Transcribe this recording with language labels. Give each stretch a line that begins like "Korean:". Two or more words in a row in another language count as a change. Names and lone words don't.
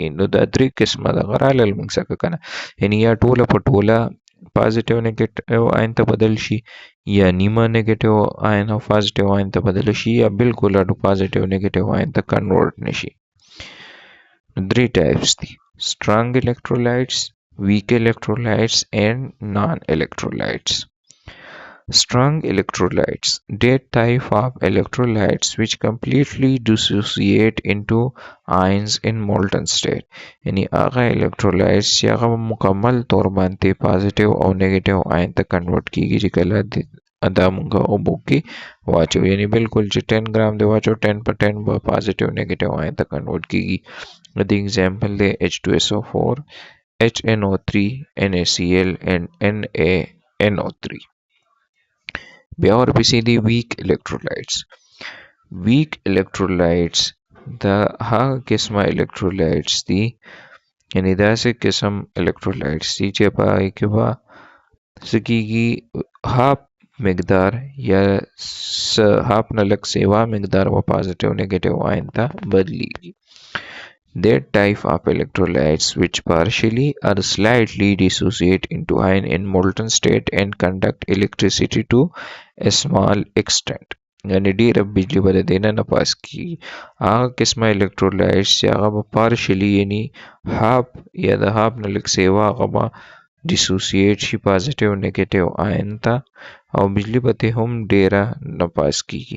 Pashto: نو دا درې قسمه دغه رالل موږ څخه که نه، یعنې یا ټوله په ټوله
English: positive negative ion
Pashto: ته بدل شي، یا نیمه
English: negative ion
Pashto: او
English: positive ion
Pashto: ته بدل شي، یا بالکل اډو
English: positive negative ion
Pashto: ته کنورټ نشي. درې ټایپس دي:
English: strong electrolytes, weak electrolytes and non-electrolytes. Strong electrolytes, that type of electrolytes which completely dissociate into ions in molten state.
Pashto: یعنی هغه electrolytes چې هغه مکمل طور باندې پازیټیو او
English: negative ion
Pashto: ته کنورټ کیږي چې کله دا مونږه اوبو کې واچو، یعنی بالکل چې 10 ګرام دی واچو 10 په 10 به
English: positive negative ion
Pashto: ته کنورټ کیږي. د ایگزامپل دی H2SO4, HNO3, NaCl and NaNO3. بیا ورپسې دي
English: weak electrolytes. weak electrolytes
Pashto: دا هغه قسمه electrolytes دي، یعنی داسې قسم electrolytes دي چې په هغې کې به څه کېږي، هاف مقدار یا هاف نه لږ سیوا مقدار به
English: positive negative ion
Pashto: ته بدلیږي.
English: That type of electrolytes which partially or slightly dissociate into ion in molten state and conduct electricity to a small extent.
Pashto: یعنی ډیره بجلی به د دې نه پاس کیږي. هغه قسمه electrolytes چې هغه به partially یعنی هاف یا د هاف نه لږ سیوا هغه به dissociate شي
English: positive negative ion
Pashto: ته او بجلی به ترې هم ډیره نه پاس کیږي.